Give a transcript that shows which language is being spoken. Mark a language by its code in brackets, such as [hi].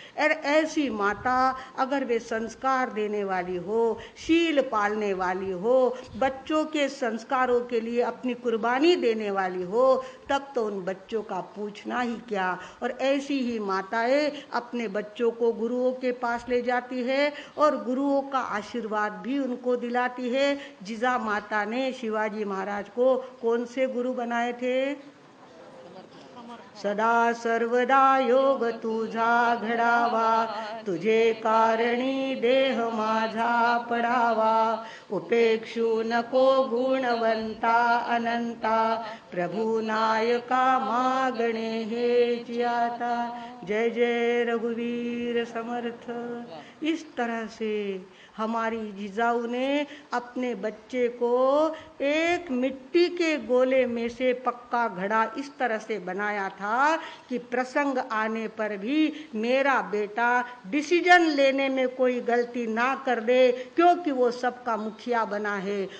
[hi] और ऐसी माता अगर वे संस्कार देने वाली हो, शील पालने वाली हो, बच्चों के संस्कारों के लिए अपनी कुर्बानी देने वाली हो, तब तो उन बच्चों का पूछना ही क्या। और ऐसी ही माताएं अपने बच्चों को गुरुओं के पास ले जाती है और गुरुओं का आशीर्वाद भी उनको दिलाती है। जिजा माता ने शिवाजी महाराज को कौन से गुरु बनाए थे? [mr] सदा सर्वदा योग तुझा घडावा, तुझे कारणी देह माझा पडावा। उपेक्षू नको गुणवंता अनंता, प्रभु नायका मागणे हे आता। जय जय रघुवीर समर्थ। [hi] इस तरह से हमारी जिजाऊ ने अपने बच्चे को एक मिट्टी के गोले में से पक्का घड़ा इस तरह से बनाया था कि प्रसंग आने पर भी मेरा बेटा डिसीजन लेने में कोई गलती ना कर दे, क्योंकि वो सबका मुखिया बना है।